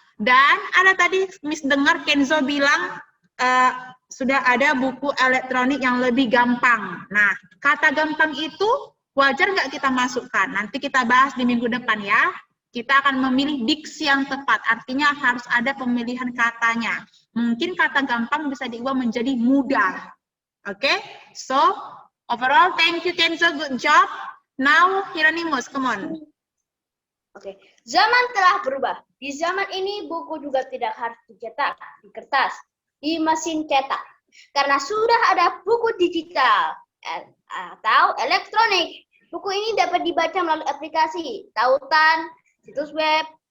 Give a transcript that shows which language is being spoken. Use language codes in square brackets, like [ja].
[id] Dan ada tadi Miss dengar Kenzo bilang sudah ada buku elektronik yang lebih gampang. Nah, kata gampang itu wajar nggak kita masukkan? Nanti kita bahas di minggu depan ya. Kita akan memilih diksi yang tepat, artinya harus ada pemilihan katanya. Mungkin kata gampang bisa diubah menjadi mudah. Oke? [en] So, overall, thank you Kenzo, good job. Now, Hieronymus, come on. [id] Oke, zaman telah berubah. Di zaman ini buku juga tidak harus dicetak di kertas, di mesin cetak. Karena sudah ada buku digital atau elektronik. Buku ini dapat dibaca melalui aplikasi, tautan, situs web.